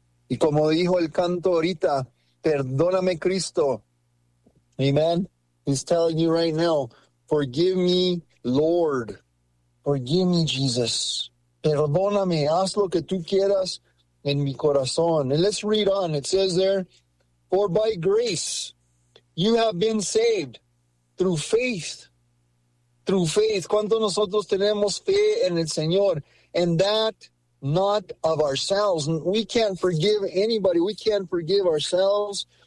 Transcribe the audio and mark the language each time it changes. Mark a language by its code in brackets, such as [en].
[es] Y como dijo el canto ahorita, perdóname, Cristo. [en] Amen. He's telling you right now, forgive me, Lord. Forgive me, Jesus. [es] Perdóname. Haz lo que tú quieras en mi corazón. [en] And let's read on. It says there, for by grace you have been saved through faith. Through faith, [es] cuando nosotros tenemos fe en el Señor, [en] and that not of ourselves. We can't forgive anybody. We can't forgive ourselves.